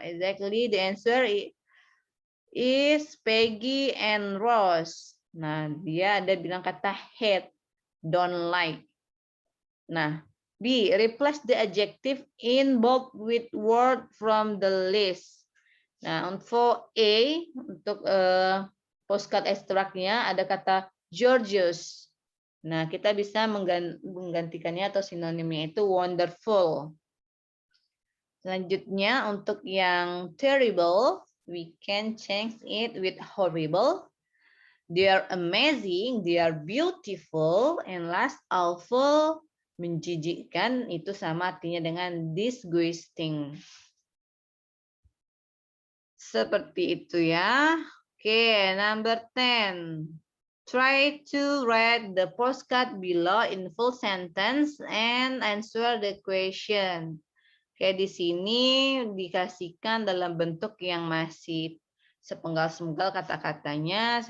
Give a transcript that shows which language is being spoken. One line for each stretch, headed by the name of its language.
English: Exactly, the answer is Peggy and Rose.
Indonesian: Nah, dia ada bilang kata hate,
English: don't like. Nah, B, replace the adjective in bold with word from the list.
Indonesian: Nah, untuk A, untuk postcard extract-nya ada kata Georgios. Nah, kita bisa menggantikannya atau sinonimnya itu wonderful. Selanjutnya untuk yang
English: terrible, we can change it with horrible. They are amazing, they are beautiful, and last awful,
Indonesian: menjijikkan, itu sama artinya dengan
English: disgusting.
Indonesian: Seperti itu ya. Oke,
English: number 10. Try to write the postcard below in full sentence and answer the question.
Indonesian: Oke, di sini dikasihkan dalam bentuk yang masih sepenggal-sepenggal kata-katanya.